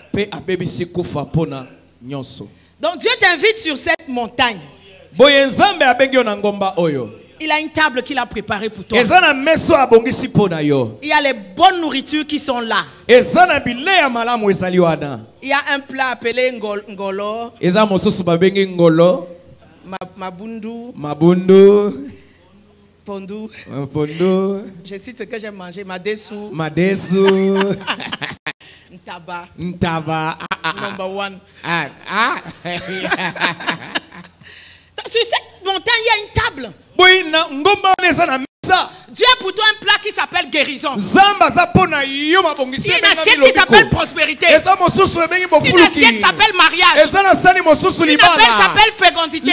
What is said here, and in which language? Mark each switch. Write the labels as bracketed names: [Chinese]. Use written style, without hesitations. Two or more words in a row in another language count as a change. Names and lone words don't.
[French] Donc Dieu t'invite sur cette montagne. Il a une table qu'il a préparée pour toi. Il y a les bonnes nourritures qui sont là. Il y a un plat appelé ngolo. Mabundu. Pondu. Je cite ce que j'ai mangé. Madesu. Ntaba. [English] Number one. [French] Sur cette montagne, il y a une table. Dieu a pour toi un plat qui s'appelle guérison. Il y a une assiette qui s'appelle prospérité. Une assiette qui s'appelle mariage. Une assiette s'appelle fécondité.